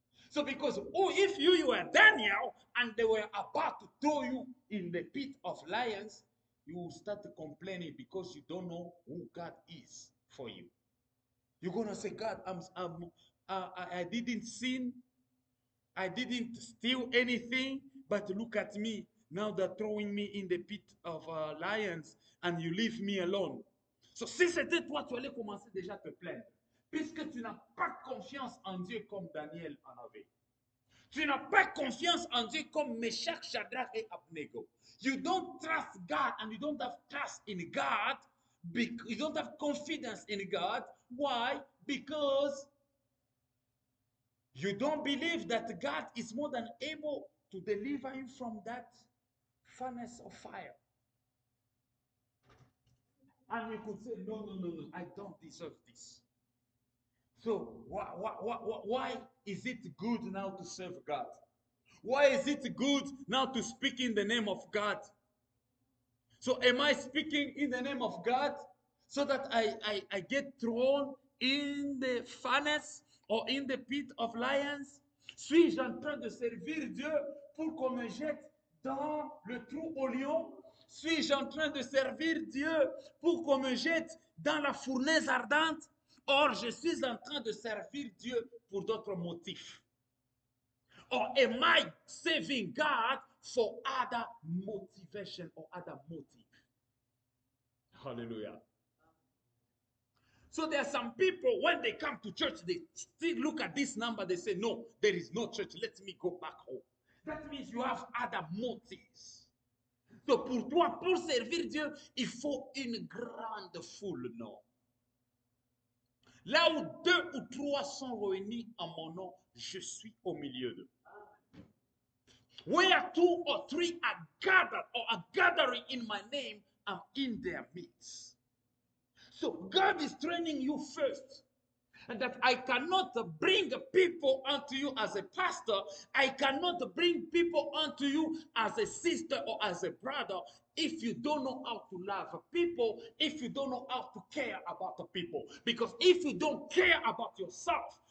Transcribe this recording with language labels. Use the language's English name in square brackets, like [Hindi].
[English] So because if you were Daniel and they were about to throw you in the pit of lions, you will start complaining because you don't know who God is for you. You're gonna say, God, I didn't sin, I didn't steal anything, but look at me. Now they're throwing me in the pit of lions and you leave me alone. [French] So si c'était toi, tu allais commencer déjà à te plaindre. Puisque tu n'as pas confiance en Dieu comme Daniel en avait. Tu n'as pas confiance en Dieu comme Meshach, Shadrach et Abnego. [English] You don't trust God and you don't have trust in God. You don't have confidence in God. Why? Because you don't believe that God is more than able to deliver you from that furnace of fire. And you could say, no, I don't deserve this. So why is it good now to serve God? Why is it good now to speak in the name of God? So am I speaking in the name of God so that I get thrown in the furnace or in the pit of lions? [French] Suis-je en train de servir Dieu pour qu'on me jette dans le trou au lion? Suis-je en train de servir Dieu pour qu'on me jette dans la fournaise ardente? Or, je suis en train de servir Dieu pour d'autres motifs. [English] Or am I serving God for other motivation or other motive? Hallelujah. So there are some people, when they come to church, they still look at this number, they say, no, there is no church, let me go back home. That means you have other motives. [French] So pour toi, pour servir Dieu, il faut une grande foule, non? Là où 2 ou 3 sont réunis en mon nom, je suis au milieu d'eux. [English] Where 2 or 3 are gathered or are gathering in my name, I'm in their midst. So God is training you first. And that I cannot bring people unto you as a pastor. I cannot bring people unto you as a sister or as a brother if you don't know how to love people, if you don't know how to care about the people. Because if you don't care about yourself,